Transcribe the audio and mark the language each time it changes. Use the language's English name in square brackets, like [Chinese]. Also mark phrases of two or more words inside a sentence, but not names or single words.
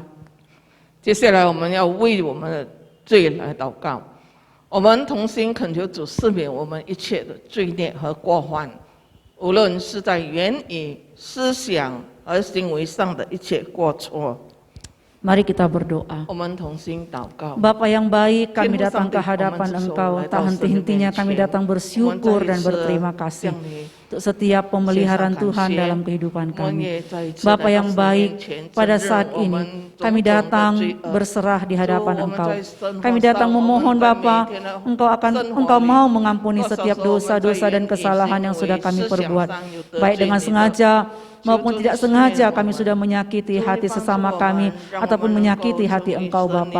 [Chinese] 接下来我们要为我们的罪来祷告，我们同心恳求主赦免我们一切的罪孽和过犯，无论是在言语、思想和行为上的一切过错。 [Indonesian] Mari kita berdoa. [Chinese] 我们同心祷告。 [Indonesian] Bapa yang baik, kami datang ke hadapan Engkau. Tak henti-hentinya kami datang bersyukur dan berterima kasih. untuk setiap pemeliharaan Tuhan dalam kehidupan kami. Bapa yang baik, pada saat ini kami datang berserah di hadapan Engkau. Kami datang memohon Bapa, Engkau mau mengampuni setiap dosa-dosa dan kesalahan yang sudah kami perbuat, baik dengan sengaja maupun tidak sengaja kami sudah menyakiti hati sesama kami ataupun menyakiti hati Engkau Bapa.